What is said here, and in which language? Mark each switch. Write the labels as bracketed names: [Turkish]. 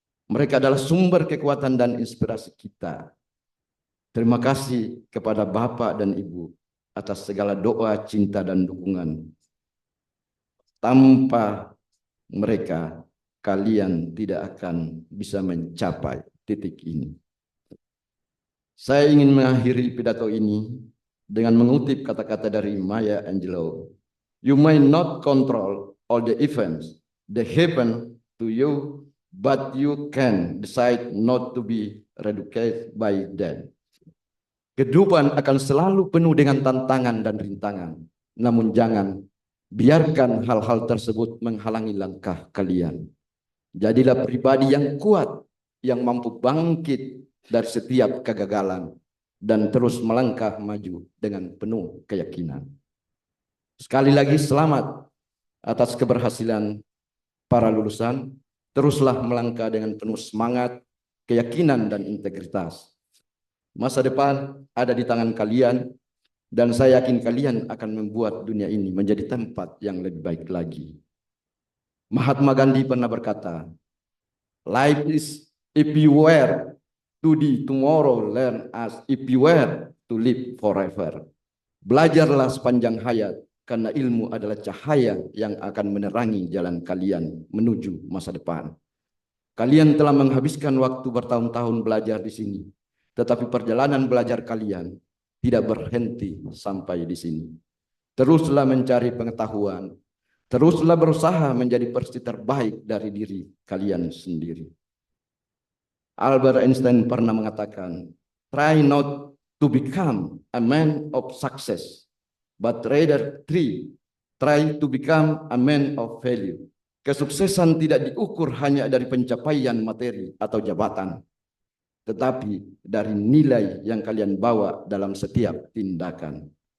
[Indonesian] Mereka adalah sumber kekuatan dan inspirasi kita. Terima kasih kepada Bapak dan Ibu atas segala doa, cinta, dan dukungan. Tanpa mereka, kalian tidak akan bisa mencapai titik ini. Saya ingin mengakhiri pidato ini dengan mengutip kata-kata dari Maya Angelou. [English] You may not control all the events that happen to you, but you can decide not to be reduced by them. [Indonesian] Kehidupan akan selalu penuh dengan tantangan dan rintangan. Namun jangan biarkan hal-hal tersebut menghalangi langkah kalian. Jadilah pribadi yang kuat, yang mampu bangkit dari setiap kegagalan dan terus melangkah maju dengan penuh keyakinan. Sekali lagi selamat atas keberhasilan para lulusan. Teruslah melangkah dengan penuh semangat, keyakinan, dan integritas. Masa depan ada di tangan kalian, dan saya yakin kalian akan membuat dunia ini menjadi tempat yang lebih baik lagi. [English] Mahatma Gandhi [Indonesian] pernah berkata, [English] life is if you were to the tomorrow, learn as if you were to live forever. [Indonesian] Belajarlah sepanjang hayat, karena ilmu adalah cahaya yang akan menerangi jalan kalian menuju masa depan. Kalian telah menghabiskan waktu bertahun-tahun belajar di sini, tetapi perjalanan belajar kalian tidak berhenti sampai di sini. Teruslah mencari pengetahuan, teruslah berusaha menjadi versi terbaik dari diri kalian sendiri. [English] Albert Einstein [Indonesian] pernah mengatakan, [English] try not to become a man of success, but rather try to become a man of value. [Indonesian] Kesuksesan tidak diukur hanya dari pencapaian materi atau jabatan, tetapi dari nilai yang kalian bawa dalam setiap tindakan.